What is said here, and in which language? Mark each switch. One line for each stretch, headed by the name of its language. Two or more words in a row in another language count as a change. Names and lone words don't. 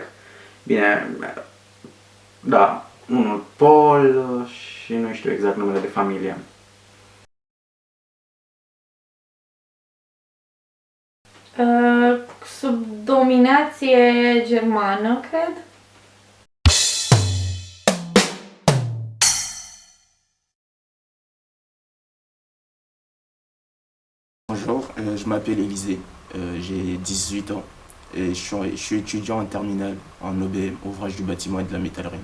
Romanian: Bine, da, unul Paul și nu știu exact numele de familie. Sub dominație germană, cred.
French: Bonjour, je m'appelle Élisée, j'ai 18 ans et je suis étudiant en terminale en OBM, ouvrage du bâtiment et de la métallerie.